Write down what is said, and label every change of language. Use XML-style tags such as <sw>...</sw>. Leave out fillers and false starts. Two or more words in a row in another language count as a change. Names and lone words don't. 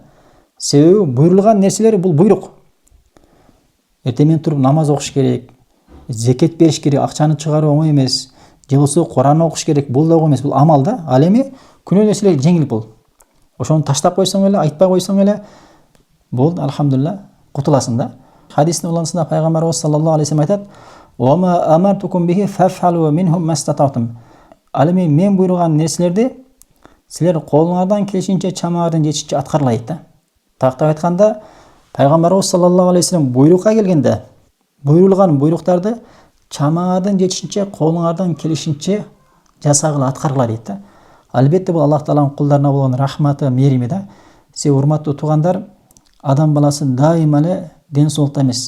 <ky>Себеби буйрулган нерселер бул буйрук. Эртең менен туруп намаз окуш керек, зекет бериш керек, акчаны чыгаруу оңой эмес. Же болбосо Куран окуш керек, бул да оңой эмес, бул амал да. Ал эми күнөө нерселер жеңил бул. Ошону таштап койсоң эле, айтпай койсоң эле, бул алхамдулилла кутуласың да. Хадистин уланысында пайгамбарыбыз</ky> <ar>صلى الله عليه وسلم</ar> <ky>айтат:</ky> <ar>"وأمرتكم به فافعلوا منه ما استطعتم."</ar> <ky>Ал эми мен буйруган нерселерди силер колуңардан келишинче, чамаңардан жетишинче аткаргыла дейт да. Тактап айтканда, пайгамбарыбыз</ky> <ar>صلى الله عليه وسلم</ar> <ky>буйрукка келгенде, буйрулган буйруктарды чамаңардан жетишинче, колуңардан келишинче жасагыла, аткаргыла дейт да. Албетте бул Аллах Тааланын кулдарына болгон рахматы, мерими да. Себеби урматтуу туугандар, адам баласы дайыма эле ден соолукта эмес.</ky>